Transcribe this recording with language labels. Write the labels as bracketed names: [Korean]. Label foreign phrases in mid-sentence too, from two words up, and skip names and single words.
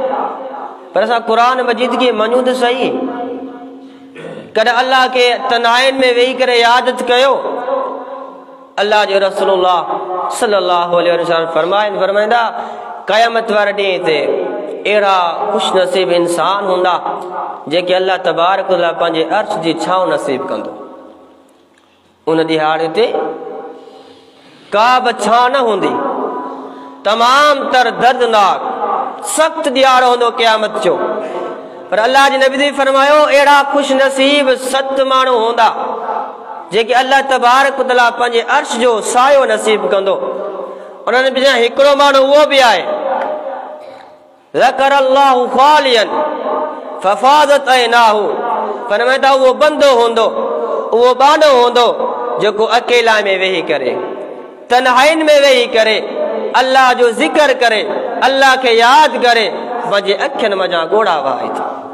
[Sindhi] पर असां क़ुरान मजीद खे मञूं त सही कॾहिं अल्लाह खे तन्हाइन में वेही करे यादि कयो अल्लाह जे रसूलुल्लाह [Arabic] صلى الله عليه [Sindhi] वसल्लम फरमाईंदा क़यामत वारे ॾींहं ते अहिड़ा ख़ुशनसीब इंसान हूंदा जेके [Arabic] الله تبارك وتعالى [Sindhi] पंहिंजे अर्श जी छांव नसीब कंदो उन ॾिहाड़े ते का बि छांव न हूंदी तमाम तर दर्दनाक सख्त ॾियारो हूंदो क़यामत जो पर अल्लाह जे नबी फरमायो अहिड़ा ख़ुश नसीब 7 माण्हू हूंदा जेके [Arabic] الله تبارك وتعالى [Sindhi] पंहिंजे अर्श जो सायो नसीब कंदो उन्हनि बिना हिकिड़ो माण्हू उहो बि आहे [Arabic] ذكر الله خاليا ففاضت عيناه [Sindhi] फरमाईंदा उहो बंदो हूंदो उहो बानो हूंदो जेको अकेला में वेही करे तन्हाइन में वेही करे अल्लाह जो ज़िक्र करे अल्लाह खे यादि करे पंहिंजे अखियुनि मञा ॻोड़ा वहाए थो